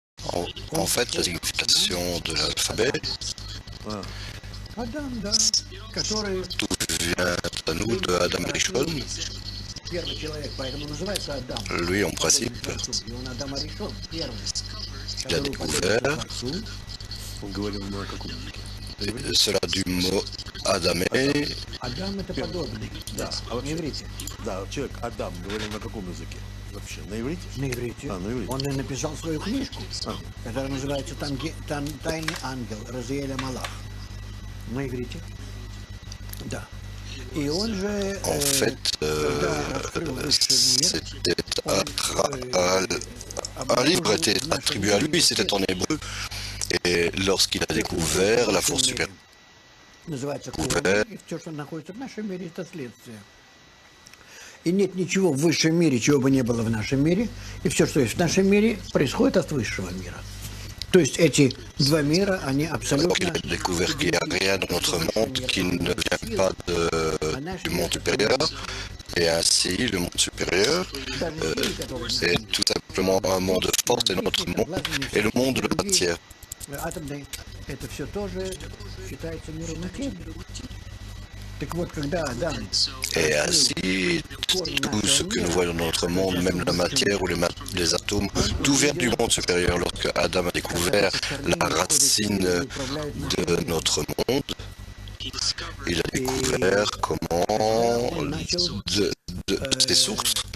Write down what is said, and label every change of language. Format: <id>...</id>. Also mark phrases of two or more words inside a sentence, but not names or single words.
<fr>En fait, la signification de l'alphabet, tout vient à nous de Adam Rishon. Lui, en principe, il a découvert cela du mot Adamé.</fr> <ru>Да, человек Адам говорил на каком языке? Вообще, на иврите? На иврите. На иврите. Он и написал свою книжку, которая называется «Тайный ангел» Разиэля Малах. На иврите. Да. И он же...</ru> <fr>En fait, un livre était attribué à lui, c'était en hébreu. Et lorsqu'il a découvert la force supérieure,</fr> <ru>Называется «Курбан», и все, что находится в нашем мире, это следствие. И нет ничего в высшем мире, чего бы не было в нашем мире. И все, что есть в нашем мире, происходит от высшего мира. То есть эти два мира, они абсолютно...</ru> <fr>il a découvert qu'il n'y a rien dans notre monde qui ne vient pas du monde supérieur. Et ainsi, le monde supérieur est tout simplement un monde de force, et notre monde est le monde de la matière.</fr> <ru>Атомный, это все тоже считается миром материи. Так вот, когда Адам...</ru> <fr>Et ainsi, tout ce que nous voyons dans notre monde, même la matière ou les atomes, tout vient du monde supérieur. Lorsque Adam a découvert la racine de notre monde, il a découvert comment de ces sources</fr>